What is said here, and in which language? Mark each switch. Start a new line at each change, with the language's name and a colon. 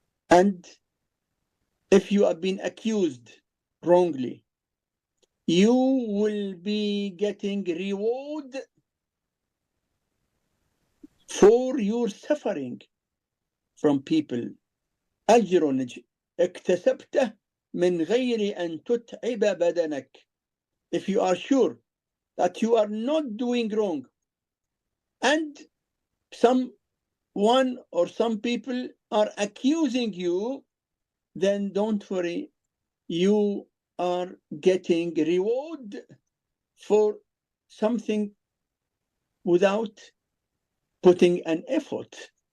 English: And if you have been accused wrongly, you will be getting reward for your suffering from people.
Arabic: أجر اكتسبته من غير أن تتعب بدنك.
English: If you are sure that you are not doing wrong, and someone or some people are accusing you, then don't worry, you are getting reward for something without putting an effort.